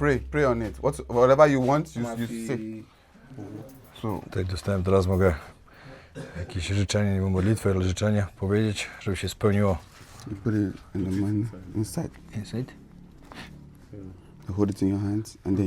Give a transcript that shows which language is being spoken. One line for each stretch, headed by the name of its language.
English: Pray on it. Whatever you want, you say. So
Polish: Tutaj dostałem, teraz mogę jakieś życzenie, nie wiem, modlitwę, ale życzenie powiedzieć, żeby się spełniło.
English: you put it in the money inside. Inside? You hold it in your hands and then